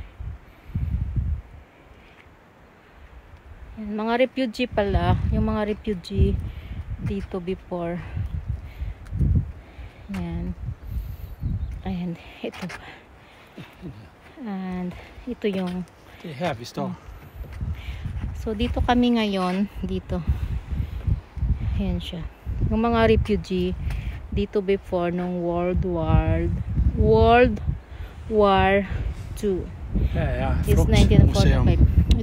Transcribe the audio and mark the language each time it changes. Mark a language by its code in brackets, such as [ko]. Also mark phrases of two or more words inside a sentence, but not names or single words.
[tl] Yan, mga refugee pala. Yung mga refugee dito before. Yan. And, ito pa. And, ito yung [da] Det er her, vi står. [tl] so, dito kami ngayon. Dito. Ayan siya. Yung mga refugee dito before nung World War II. [da] Her er [en] Is [da] Flugtmuseum. 1945.